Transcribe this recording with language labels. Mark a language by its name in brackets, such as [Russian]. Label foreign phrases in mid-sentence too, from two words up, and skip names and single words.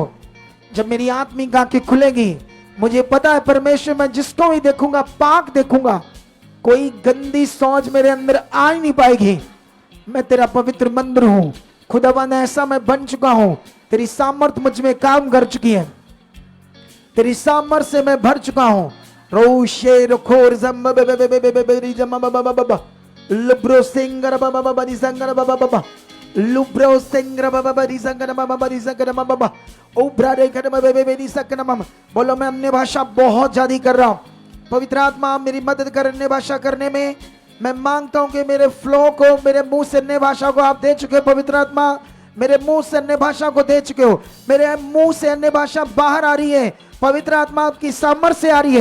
[Hindi] जब मेरी आत्मिक आंखें खुलेगी, मुझे पता है परमेश्वर, मैं जिसको भी देखूंगा पाक देखूंगा, कोई गंदी सोच मेरे अंदर आ ही नहीं पाएगी। मैं तेरा पवित्र मंदिर हूं खुदावंद, ऐसा मैं बन चुका हूं। तेरी सामर्थ मुझ में काम कर चुकी है, तेरी सामर्थ से मैं भर चुका हूं। रोशे रखोर जम लुब्रो सिंगर बाबा बाबा दिसंगर बाबा बाबा लुब्रो सिंगर बाबा बाबा दिसंगर बाबा बाबा दिसंगर बाबा बाबा ओ ब्रारे कर बाबा बेबी दिसंगर मामा। बोलो, मैं अन्य भाषा बहुत ज्यादा कर रहा हूं। पवित्र आत्मा मेरी मदद कर अन्य भाषा करने में। मैं मांगता हूं कि मेरे फ्लो को, मेरे मुंह से अन्य भाषा को आप दे चुके हो। पवित्र आत्मा, मेरे मुंह से अन्य भाषा को दे चुके हो। मेरे मुंह से अन्य भाषा बाहर आ रही है। पवित्र आत्मा आपकी सामर्थ्य से आ रही है।